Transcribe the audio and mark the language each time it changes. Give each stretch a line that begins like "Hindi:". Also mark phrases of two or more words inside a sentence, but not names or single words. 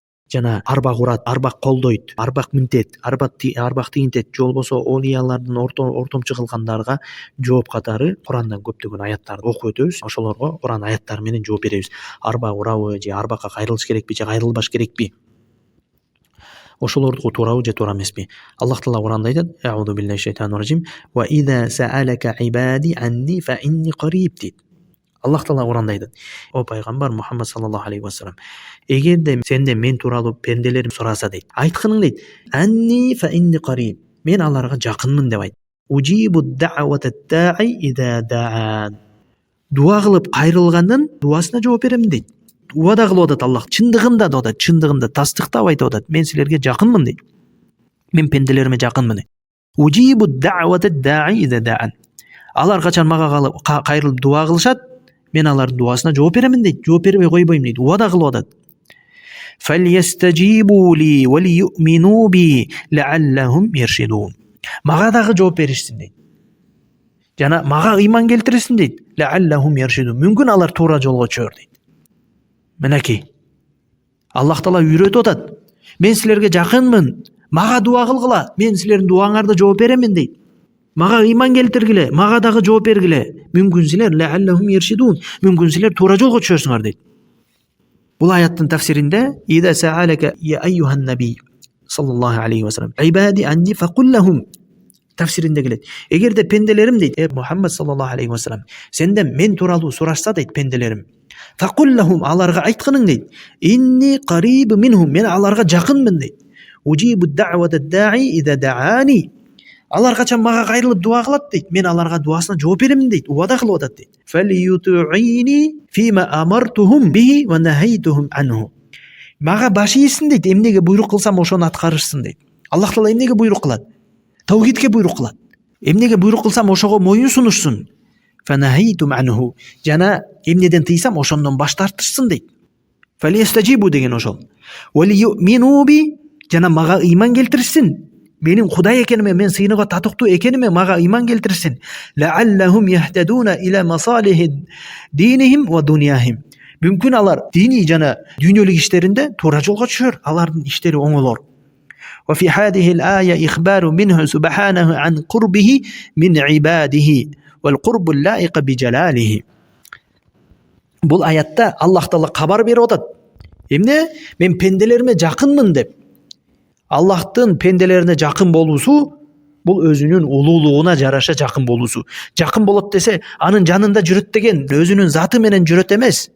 Kyrgyz: Жана арбак урат, арбак колдойт, арбак минтет, арбак тигинтет, же болбосо олиялардын ортомчу кылгандарга жооп катары Курандан көптөгөн аяттарды окуп өтөбүз. Ошолорго Куран аяттары менен жооп беребиз. Арбак урабы же арбакка кайрылыш керекпи же кайрылбаш керекпи? Ошолорду туурабы же туура эмеспи? Аллах таала Куранда айтат:
Arabic: "أعوذ بالله من الشيطان الرجيم. وإذا سألك عبادي عني فإني قريب" дейт.
Kyrgyz: Аллах таала Куранда айтат: "О пайгамбар Мухаммад
Arabic: صلى الله عليه وسلم,
Kyrgyz: эгерде сенде мен тууралуу пенделерим сураса" дейт, айткының дейт:
Arabic: "عني فإني قريب",
Kyrgyz: мен аларга жакынмын деп айт.
Arabic: "أجيب دعوة الداع إذا دعان",
Kyrgyz: дуа кылып кайрылгандын дуасына жооп берем дейт. Убада кылып атат Аллах, чындыгында да атат, чындыгында тастыктап айтып атат: "Мен силерге жакынмын" дейт. "Мен пенделериме жакынмын".
Arabic: أجيب دعوة الداع إذا دعان.
Kyrgyz: Алар качан мага кайрылып дуа кылышат, мен алардын дуасына жооп беремин дейт, жооп бербей койбойм дейт, убада кылып атат.
Arabic: "فليستجيبوا لي وليؤمنوا بي لعلهم يرشدون".
Kyrgyz: Мага дагы жооп беришсин дейт. Жана мага ыйман келтирсин дейт.
Arabic: لعلهم يرشدون.
Kyrgyz: Мүмкүн алар туура жолго чөөр дейт. Менеки Аллах таала үйрөтүп атат: "Мен силерге жакынмын, мага дуа кылгыла, мен силердин дуаңарда жооп беремин" дейт. Мага ыйман келтиргиле, мага дагы жооп бергиле. Мүмкүн силер
Arabic: لعلهم يرشدون,
Kyrgyz: мүмкүн силер туура жолго түшөсүңөр дейт. Бул аяттын тафсиринде
Arabic: "إذا سألك يا أيها النبي صلى الله عليه وسلم عبادي عني فقل لهم"
Kyrgyz: тафсиринде келет. Эгерде пенделерим дейт, Мухаммад
Arabic: صلى الله عليه وسلم,
Kyrgyz: сенден мен тууралуу сурашса дейт пенделерим,
Arabic: فقل لهم,
Kyrgyz: аларга айткының дейт:
Arabic: "إني قريب منهم",
Kyrgyz: мен аларга жакынмын дейт.
Arabic: "أجيب دعوة الداع إذا دعاني",
Kyrgyz: алар качан мага кайрылып дуа кылат дейт, мен аларга дуасына жооп беремин дейт, убада кылып атат дейт.
Arabic: "فليطيعوني فيما أمرتهم به ونهيتهم عنه",
Kyrgyz: мага баш ийсин дейт, эмнеге буйрук кылсам ошону аткарышсын дейт. Аллах таала эмнеге буйрук кылат? Таухидке буйрук кылат. Эмнеге буйрук кылсам ошого моюн сунушсун.
Arabic: "ونهيتهم عنه",
Kyrgyz: жана эмнеден тыйсам ошондон баш тартышсын дейт. "Фалиястажибу" деген ошол.
Arabic: "وليؤمنوا بي",
Kyrgyz: жана мага ыйман келтирсин. Менин Кудай экениме, мен сыйынууга татыктуу экениме мага ыйман келтирсин.
Arabic: "لعلهم يهتدون إلى مصالح دينهم ودنياهم".
Kyrgyz: Мүмкүн алар дини жана дүйнөлүк иштеринде туура жолго түшөр, алардын иштери оңолор.
Arabic: "وفي هذه الآية إخبار منه سبحانه عن قربه من عباده والقرب اللائق بجلاله".
Kyrgyz: Бул аятта Аллах таала кабар берип атат. Эмне? Мен пенделериме жакынмын деп. Аллахтын пенделерине жакын болуусу бул өзүнүн улуулугуна жараша жакын болуусу. Жакын болот десе, анын жанында жүрөт деген өзүнүн заты менен жүрөт эмес.